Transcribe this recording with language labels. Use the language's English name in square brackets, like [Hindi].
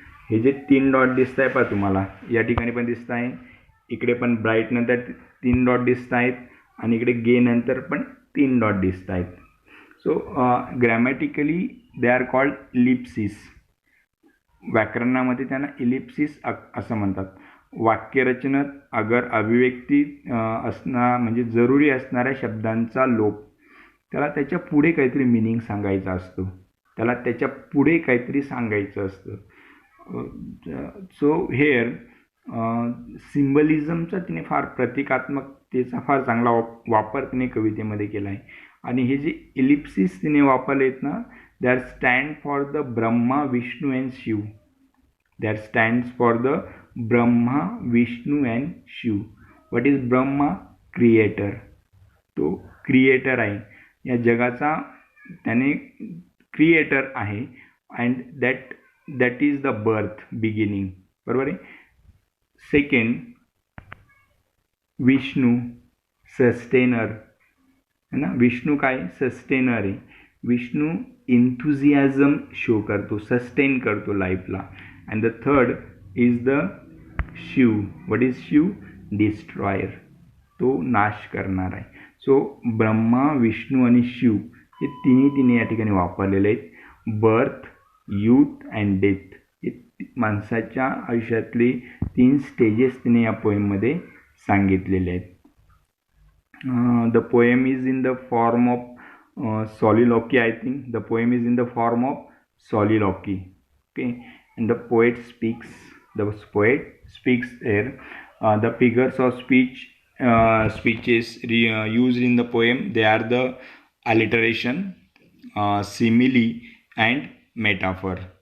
[Marathi] हे जे 3 डॉट दिसत आहे पहा तुम्हाला, या ठिकाणी पण दिसत आहे, इकडे पण ब्राईट नंतर 3 डॉट दिसत आहेत आणि इकडे गे नंतर पण 3 डॉट दिसत आहेत. [English] So grammatically they are called ellipses. [Marathi] व्याकरणामध्ये त्यांना इलिप्सिस असं म्हणतात. वाक्यरचनेत अगर अभिव्यक्ती म्हणजे जरुरी असणाऱ्या शब्दांचा लोप, त्याला त्याच्या पुढे काहीतरी मिनिंग सांगायचा असतो, त्याला त्याच्या पुढे काहीतरी सांगायचं असतं. सो हेअर सिम्बलिझमचा तिने फार प्रतिकात्मकतेचा फार चांगला वापर तिने कवितेमध्ये केला आहे. आणि हे जे इलिप्सिस तिने वापरलेत ना, [English] That stand for the Brahma Vishnu and Shiva. That stands for the Brahma Vishnu and Shiva. What is Brahma? [Marathi] Creator. तो क्रिएटर आहे, या जगाचा त्याने क्रिएटर आहे. [English] And that is the birth, beginning. [Marathi] बरोबर आहे. सेकंड, विष्णू सस्टेनर है ना. विष्णू काय? सस्टेनर आहे. विष्णू इंथुझियाझम शो करतो, सस्टेन करतो लाईफला. [English] And the third is the Shiva. What is Shiva? Destroyer. [Marathi] तो नाश करणार आहे. सो ब्रह्मा, विष्णू आणि शिव हे तिन्ही या ठिकाणी वापरलेले आहेत. [English] birth, youth and death [Marathi] हे माणसाच्या आयुष्यातले 3 स्टेजेस तिने या पोएममध्ये सांगितलेले आहेत. [English] The poem is in the form of soliloquy. I think the poem is in the form of soliloquy. Okay, and the poet speaks here. The figures of speeches used in the poem, they are the alliteration, simile and metaphor.